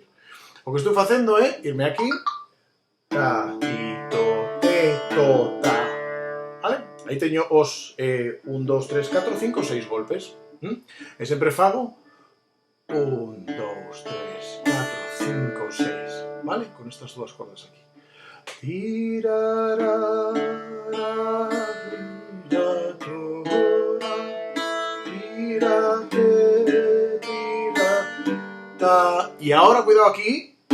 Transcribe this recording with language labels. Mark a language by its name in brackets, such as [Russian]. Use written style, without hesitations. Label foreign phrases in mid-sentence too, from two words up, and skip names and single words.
[Galician] O que estou facendo é irme aquí, ta, ti, to, te, to, ta, vale? Aí teño os 1, 2, 3, 4, 5, 6 golpes. E sempre fago 1, 2, 3, 4, 5, 6, vale? Con estas dúas cordas aquí. E agora, cuidado aquí.